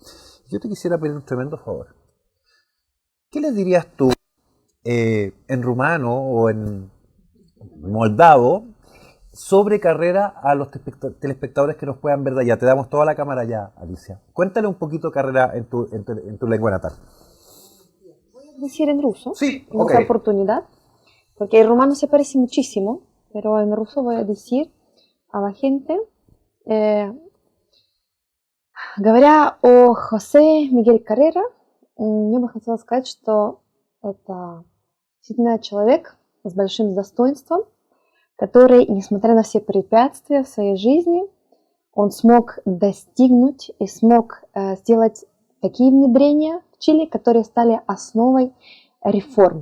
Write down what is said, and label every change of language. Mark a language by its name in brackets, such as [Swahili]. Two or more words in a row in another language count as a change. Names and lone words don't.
[Spanish] Yo te quisiera pedir un tremendo favor. ¿Qué les dirías tú en rumano o en moldavo sobre Carrera a los telespectadores que nos puedan ver de allá. Te damos toda la cámara ya, Alicia. Cuéntale un poquito Carrera en tu lengua natal. Voy a decir en ruso, Sí, en esta oportunidad, porque el rumano se parece muchísimo, pero en ruso voy a decir a la gente, [Russian] говоря о Хосе Мигель Каррера, я бы хотела сказать, что это действительно человек с большим достоинством, который, несмотря на все препятствия в своей жизни, он смог достигнуть и смог сделать такие внедрения в Чили, которые стали основой реформ.